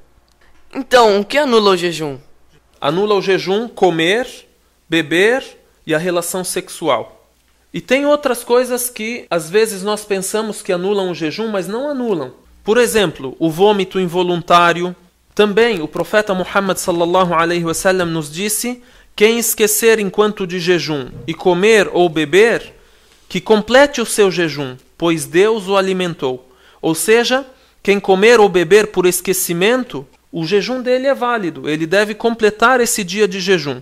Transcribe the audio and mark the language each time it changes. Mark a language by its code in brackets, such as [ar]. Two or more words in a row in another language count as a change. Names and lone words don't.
[pt] Então, o que anula o jejum? Anula o jejum comer, beber e a relação sexual. E tem outras coisas que às vezes nós pensamos que anulam o jejum, mas não anulam. Por exemplo, o vômito involuntário. Também o profeta Muhammad [ar] صلى الله عليه وسلم [pt] nos disse: quem esquecer enquanto de jejum e comer ou beber, que complete o seu jejum, pois Deus o alimentou. Ou seja, quem comer ou beber por esquecimento, o jejum dele é válido, ele deve completar esse dia de jejum.